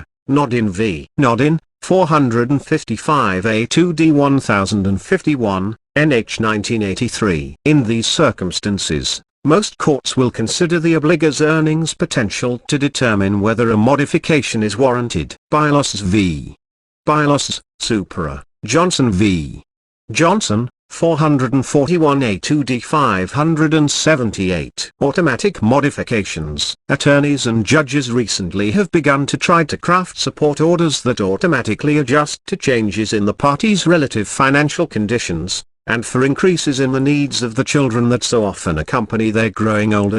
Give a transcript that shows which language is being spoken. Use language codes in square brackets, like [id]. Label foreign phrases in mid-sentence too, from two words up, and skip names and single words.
[en] Nodin v. Nodin, 455 A2D 1051, NH 1983. In these circumstances, most courts will consider the obligator's earnings potential to determine whether a modification is warranted. Bylos v. Bylos, Supra, Johnson v. Johnson, 441 A2D 578. Automatic modifications. Attorneys and judges recently have begun to try to craft support orders that automatically adjust to changes in the parties' relative financial conditions, and for increases in the needs of the children that so often accompany their growing older.